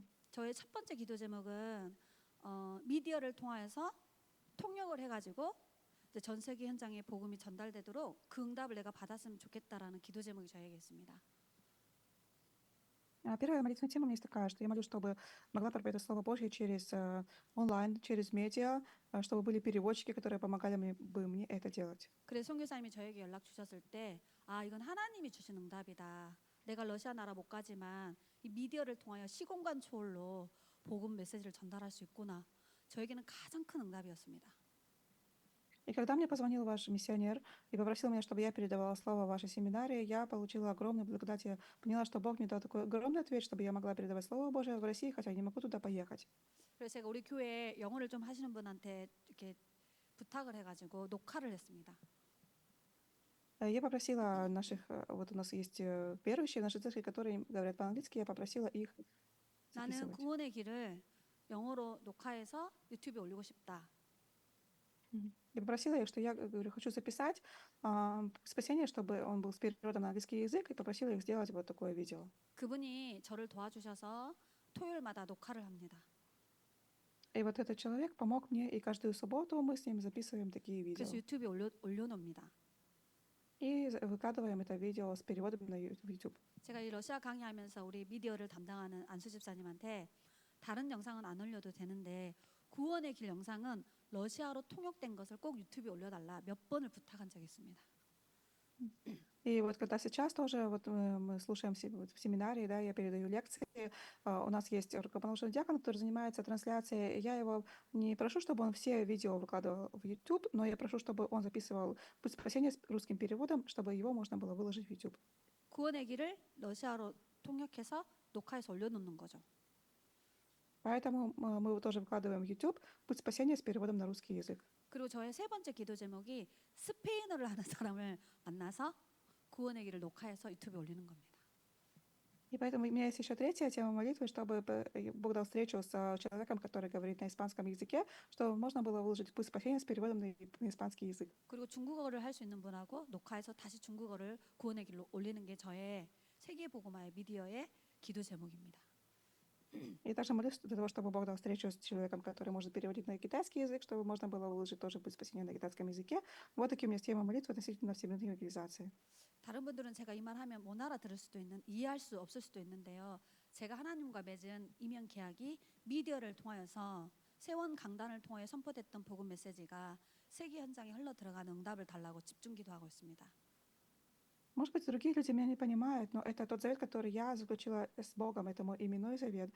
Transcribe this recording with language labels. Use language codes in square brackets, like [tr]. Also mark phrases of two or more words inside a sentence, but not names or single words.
[ko] 저의 첫 번째 기도 제목은 미디어를 통하여서 통역을 해가지고 이제 전 세계 현장에 복음이 전달되도록 그 응답을 내가 받았으면 좋겠다라는 기도 제목이 저에게 있습니다. [ru] Первая молитвенная тема у меня есть такая, что я молюсь, чтобы могла проповедовать Слово Божье через онлайн, через медиа, чтобы были переводчики, которые помогали мне это делать. [ko] 그래서 선교사님이 저에게 연락 주셨을 때 이건 하나님이 주신 응답이다. 내가 러시아 나라 못 가지만 이 미디어를 통하여 시공간 초월로 복음 메시지를 전달할 수 있구나. 저에게는 가장 큰 응답이었습니다. [ru] И когда мне позвонил ваш миссионер и попросил меня, чтобы я передавала слово в вашей семинарии, я получила огромную благодать. Я поняла, что Бог мне дал такой огромный ответ, чтобы я могла передавать Слово Божие в России, хотя я не могу туда поехать. [ko] 그래서 제가 우리 교회 영어를 좀 하시는 분한테 이렇게 부탁을 해가지고 녹화를 했습니다. [ru] Я попросила наших, вот у нас есть верующие в нашей церкви, которые говорят по-английски, я попросила их [ko] 나는 [ru] записывать. [ko] 구원의 길을 영어로 녹화해서 유튜브에 올리고 싶다. [ru] Я попросила их, что я говорю, хочу записать спасение, чтобы он был с переводом на английский язык, и попросила их сделать вот такое видео. [ko] 그분이 저를 도와주셔서 토요일마다 녹화를 합니다. [ru] И вот этот человек помог мне, и каждую субботу мы с ним записываем такие видео. [ko] 그래서 유튜브에 올려놓습니다. [ru] И выкладываем это видео с переводом на YouTube. [ko] 제가 이 러시아 강의하면서 우리 미디어를 담당하는 안수 집사님한테 다른 영상은 안 올려도 되는데 구원의 길 영상은 러시아로 통역된 것을 꼭 유튜브에 올려달라 몇 번을 부탁한 적이 있습니다. [ru] И вот когда сейчас тоже вот мы слушаем в семинаре, да, я передаю лекции, у нас есть рукоположенный диакон, который занимается трансляцией. Я его не прошу, чтобы он все видео выкладывал в YouTube, но я прошу, чтобы он записывал «Путь спасения» с русским переводом, чтобы его можно было выложить в YouTube. [ko] 구원의 길을 러시아로 통역해서 녹화해서 올려놓는 거죠. [ru] Поэтому мы его тоже выкладываем в YouTube «Путь спасения» с переводом на русский язык. [ko] 그리고 저의 세 번째 기도 제목이 스페인어를 하는 사람을 만나서 구원의 길을 녹화해서 유튜브에 올리는 겁니다. [ru] И поэтому у меня есть еще третья тема молитвы, чтобы Бог дал встречу с человеком, который говорит на испанском языке, чтобы можно было выложить «Путь спасения» с переводом на испанский язык. [ko] 그리고 중국어를 할 수 있는 분하고 녹화해서 다시 중국어를 구원의 길로 올리는 게 저의 세계복음화의 미디어의 기도 제목입니다. [ru] И также молюсь для того, чтобы Бог дал встречу с человеком, который может переводить на китайский язык, чтобы можно было выложить тоже «Путь спасения» на китайском языке. Вот такие у меня темы молитвы относительно всемирной евангелизации. [ko] 다른 분들은 제가 이 말하면 못 알아들을 수도 있는, 이해할 수 없을 수도 있는데요. 제가 하나님과 맺은 이면 계약이 미디어를 통하여서 세원 강단을 통해 선포됐던 복음 메시지가 세계 현장에 흘러 들어가는 응답을 달라고 집중 기도하고 있습니다. [ru] Может быть, другие люди меня не понимают, но это тот завет, который я заключила с Богом, это мой именной завет.